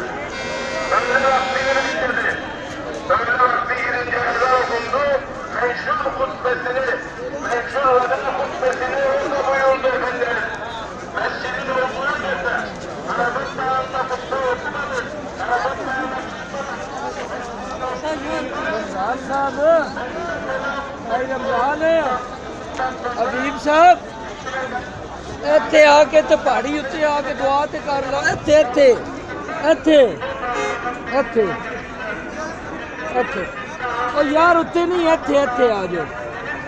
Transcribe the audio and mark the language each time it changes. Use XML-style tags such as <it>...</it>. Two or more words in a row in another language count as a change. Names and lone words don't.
<tr>Öğle vakti yürüyüştürdü. Öğle vakti girince ezan okundu. Meşhur hutbesini, meşhur veda hutbesini orada buyurdu Efendimiz. Mescidin olduğu yerde Arafat dağında hutbe okumadı. Arafat dağında</tr> <pa>साहब अबीब साहब ਇੱਥੇ ਆ ਕੇ ਤੇ ਪਹਾੜੀ ਉੱਤੇ ਆ ਕੇ ਦੁਆ ਤੇ ਕਰ ਲਾ ਇੱਥੇ ਇੱਥੇ ਇੱਥੇ ਇੱਥੇ ਇੱਥੇ ਉਹ ਯਾਰ ਉੱਤੇ ਨਹੀਂ ਇੱਥੇ ਇੱਥੇ ਆ ਜਾਓ</pa>